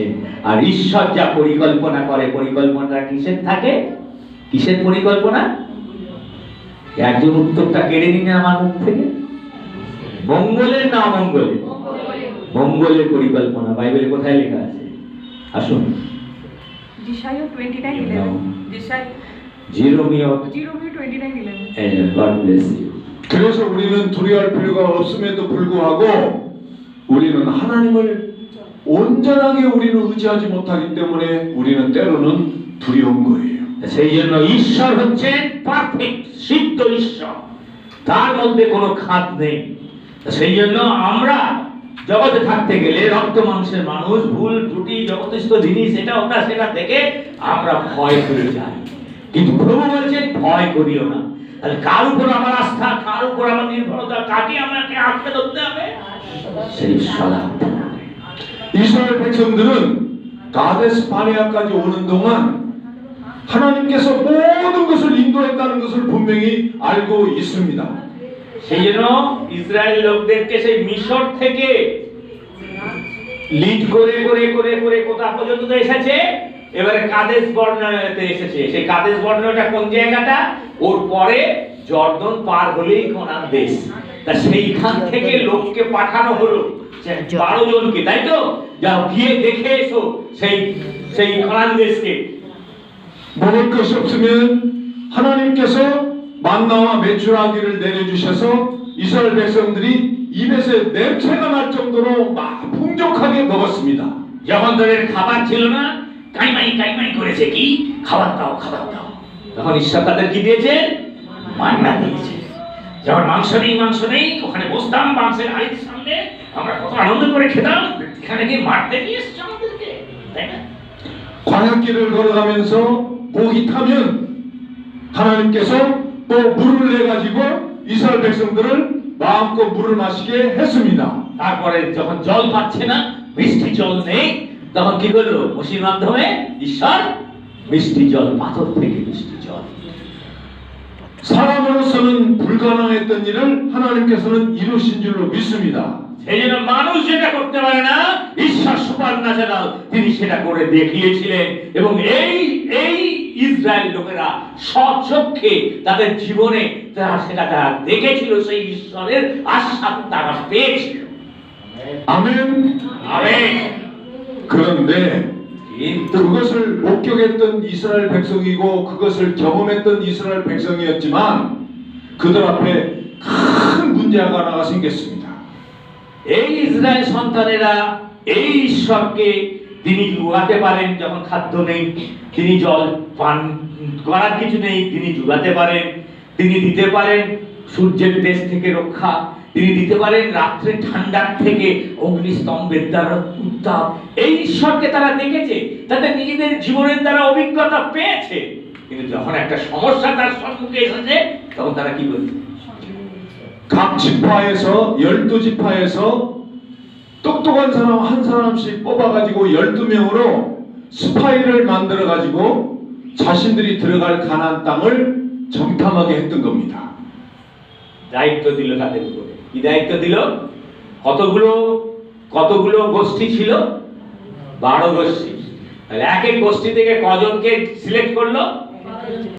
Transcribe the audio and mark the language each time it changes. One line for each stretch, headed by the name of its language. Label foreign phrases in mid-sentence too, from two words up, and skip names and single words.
Bangla: আর ঈশ্বর যা পরিকল্পনা করে, পরিকল্পনাটা কিসের থাকে? কিসের পরিকল্পনা? একজন উত্তরটা কেড়ে নিন আমার মুখ থেকে। মঙ্গলের না অমঙ্গলের? মঙ্গলের পরিকল্পনা। বাইবেলে কোথায় লেখা আছে? আসুন, Josiah 29:11. Jeremiah. Jeremiah 29:11.
English: God bless you.
Korean: 그래서 우리는 두려워할 필요가 없음에도 불구하고 우리는 하나님을 온전하게 우리는 의지하지 못하기 때문에 우리는 때로는 두려운 거예요.
Bangla: সেই জন্য ঈশ্বর হচ্ছেন পারফেক্ট, সিদ্ধ ঈশ্বর, তার মধ্যে কোনো খাদ নেই। সেই জন্য আমরা জগতে থাকতে গেলে রক্ত মাংসের মানুষ, ভুল ত্রুটি জগতস্থ জিনিস এটা ওটা সেটা থেকে আমরা ভয় করে যাই। কিন্তু প্রভু বলছেন ভয় করিও না। তাহলে কার উপর আমার আস্থা, কার উপর আমার নির্ভরতা, কাকে আমাকে আঁকড়ে ধরতে হবে? সেই সদা
Korean: 이스라엘 백성들은 가데스 바네아까지 오는 동안 하나님께서 모든 것을 인도했다는 것을 분명히 알고 있습니다.
Bangla: সেই জন্য ইসরায়েল লোকদেরকে সেই মিশর থেকে লিড করে করে করে করে কোথা পর্যন্ত এসেছে? এবারে কাদেশ বর্ণনাতে এসেছে। সেই কাদেশ বর্ণনাটা কোন জায়গাটা? ওর পরে জর্দন পার হলেই কানান দেশ। তা সেইখান থেকে লোককে পাঠানো হলো 12 জনকে, তাই তো? যাও গিয়ে দেখে এসো সেই সেই কানান দেশকে।
Korean: 먹을 것이 없으면 하나님께서 만나와 메추라기를 내려주셔서 이스라엘 백성들이 입에서 냄새가 날 정도로 막 풍족하게 먹었습니다.
Bangla: যখন তাদের খাবার ছিল না, কাইমাই কাইমাই করেছে, কি খাবার দাও খাবার দাও, তখন ঈশ্বর তাদের কি দিয়েছে? মান্না দিয়েছে। যখন মাংস নেই ওখানে বসতাম মাংসের হাড়ির সামনে, আমরা কত আনন্দ করে খেতাম। এখানে কি মারতে নিয়ে এসেছে আমাদেরকে, তাই না?
Korean: 광야길을 걸어가면서 목이 타면 하나님께서 또 물을 내가지고 이스라엘 백성들을 마음껏 물을 마시게 했습니다.
Bangla: তারপরে যখন জল পাচ্ছে না, মিষ্টি জল নেই, তখন কি করলো? মোশির মাধ্যমে ঈশ্বর মিষ্টি জল, পাথর থেকে মিষ্টি জল।
Korean: 사람으로서는 불가능했던 일을 하나님께서는 이루신 줄로 믿습니다.
Bangla: সেই জন্য মানুষ যেটা করতে পারে না, ঈশ্বর সুপারন্যাচারাল তিনি সেটা করে দেখিয়েছিলেন। এবং এই ইসরায়েল লোকেরা স্বচক্ষে তাদের জীবনে সেটা তারা দেখেছিল, সেই ঈশ্বরের আশ্বাস তারা পেয়েছিল।
Korean: 아멘.
Bangla: আমেন।
Korean: 그런데
Bangla: কিন্তু
Korean: 그것을 목격했던 이스라엘 백성이고 그것을 경험했던 이스라엘 백성이었지만 그들 앞에 큰 문제가 하나가 생겼습니다.
Bangla: এই ইসরায়েল সন্তানেরা এই ঈশ্বরকে তিনি জুগাতে পারেন। যখন খাদ্য নেই, তিনি জল পান করার কিছু নেই, তিনি জুগাতে পারেন। তিনি দিতে পারেন সূর্যের দেশ থেকে রক্ষা, তিনি দিতে পারেন রাত্রে ঠান্ডার থেকে অগ্নিস্তম্ভের দ্বারা উত্তাপ। এই ঈশ্বরকে তারা দেখেছে, তাদের নিজেদের জীবনের দ্বারা অভিজ্ঞতা পেয়েছে। কিন্তু যখন একটা সমস্যা তার সম্মুখে এসেছে, তখন তারা কি বলছে?
Korean: 각 지파에서 12지파에서 똑똑한 사람 한 사람씩 뽑아가지고 12명으로 스파이를 만들어가지고 자신들이 들어갈 가나안 땅을 정탐하게 했던 겁니다.
Bangla: দায়িত্ব দিল তাদের উপরে। কি দায়িত্ব দিল? কতগুলো গোষ্ঠী ছিল? 12 গোষ্ঠী। এক এক গোষ্ঠী থেকে কজনকে সিলেক্ট করলো?